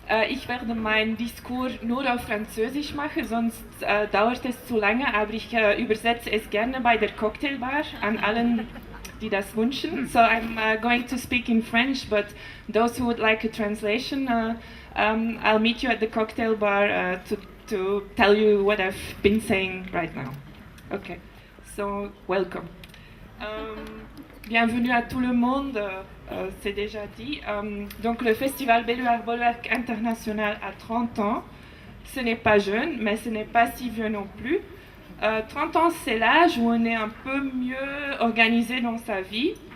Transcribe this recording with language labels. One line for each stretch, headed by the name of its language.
German: Ich werde meinen Diskurs nur auf Französisch machen, sonst dauert es zu lange, aber ich übersetze es gerne bei der Cocktailbar an allen, die das wünschen.
English: So I'm going to speak in French, but those who would like a translation, I'll meet you at the cocktail bar to tell you what I've been saying right now. Okay, so welcome.
French: Bienvenue à tout le monde, c'est déjà dit. Donc le festival Belluard Bolwerk International a 30 ans. Ce n'est pas jeune, mais ce n'est pas si vieux non plus. 30 ans, c'est l'âge où on est un peu mieux organisé dans sa vie.